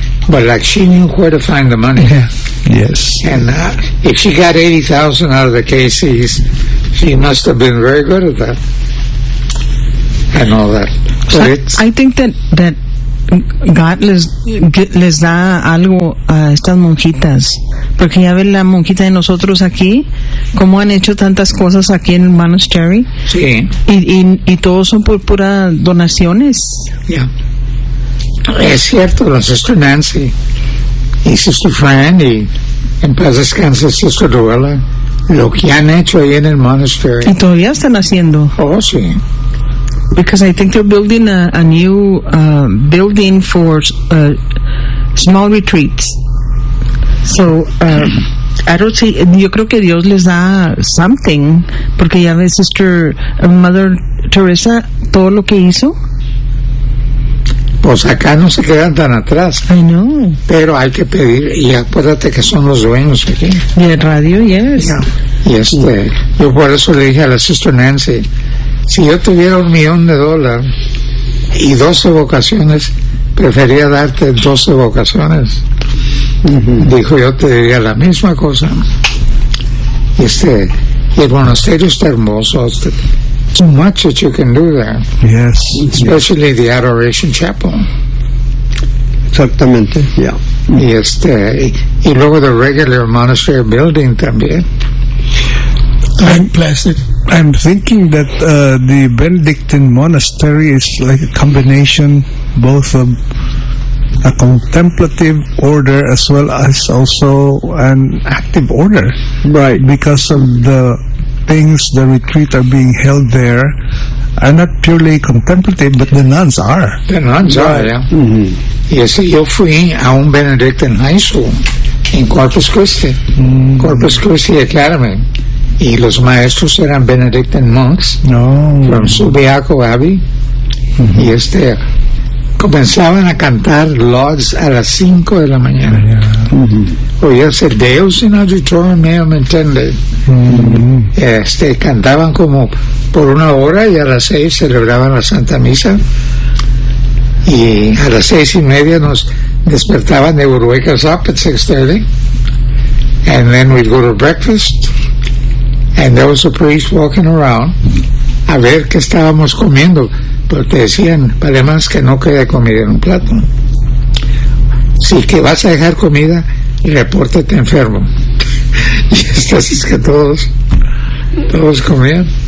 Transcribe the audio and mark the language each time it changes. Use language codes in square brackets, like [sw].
[en] But like, she knew where to find the money. Yeah. Yes. And if she got 80,000 out of the KCs, she must have been very good at that. And all that. So I think that God [es] les da algo a estas monjitas, porque ya ve la monjita de nosotros aquí, cómo han hecho tantas cosas aquí en Monastery. Sí. Y todos son por pura donaciones. Ya. Yeah. Es cierto, la Sister Nancy y Sister Fran y en paz descanse Sister Luella, lo que han hecho ahí en el Monastery. Y todavía están haciendo. Oh, sí. [en] Because I think they're building a new building for small retreats. So, I don't see, [es] yo creo que Dios les da something, porque ya ves, Sister Mother Teresa, todo lo que hizo. Pues acá no se quedan tan atrás. [en] I know. [es] Pero hay que pedir, y acuérdate que son los dueños aquí. Y el radio, yes. Yeah. Y este, yeah. Yo por eso le dije a la Sister Nancy, si yo tuviera $1,000,000 y 12 vocaciones, prefería darte 12 vocaciones. Uh-huh. Dijo, yo te diría la misma cosa. Este, y el monasterio está hermoso. [en] Too much that you can do there. Yes. Especially yes. The Adoration Chapel. [es] Exactamente, ya. Yeah. Y este, y luego [en] the regular monastery building [es] también. [en] I'm blessed. I'm thinking that the Benedictine monastery is like a combination both of a contemplative order as well as also an active order. Right. Because of the things, the retreat are being held there are not purely contemplative, but the nuns are. The nuns are, yeah. Mm-hmm. Yes, [es] yo fui a un [en] Benedictine high school in Corpus Christi. Mm-hmm. [es] Corpus Christi Academy. Y los maestros eran Benedictine monks. No. [en] From Subiaco Abbey. Mm-hmm. [es] Y este, comenzaban a cantar Lauds a las 5 de la mañana. Mm-hmm. Oíase [la] Deus in auditorium meum intende. Mm-hmm. [es] Este, cantaban como por una hora y a las 6 celebraban la Santa Misa. Y a las 6:30 nos despertaban de [en] wake us up at 6:30. And then we'd go to breakfast. And there was a priest walking around [es] a ver qué estábamos comiendo, pero te decían, además que no quede comida en un plato. Si que vas a dejar comida, repórtate enfermo. Y así es que todos comían.